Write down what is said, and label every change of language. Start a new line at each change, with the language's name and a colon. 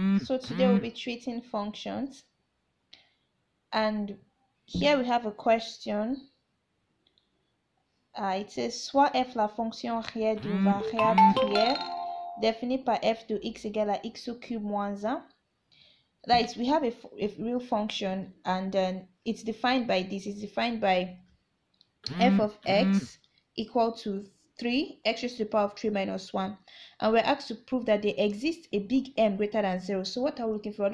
English: So today we'll be treating functions, and here we have a question. It says
French: soit f la fonction réelle d'une variable prière définie par f de x égale à x au cube moins 1.
English: Right, we have a real function, and then it's defined by this. It's defined by f of x equal to 3 x raised to the power of 3 minus 1, and we're asked to prove that there exists a big M greater than 0. So what are we looking for?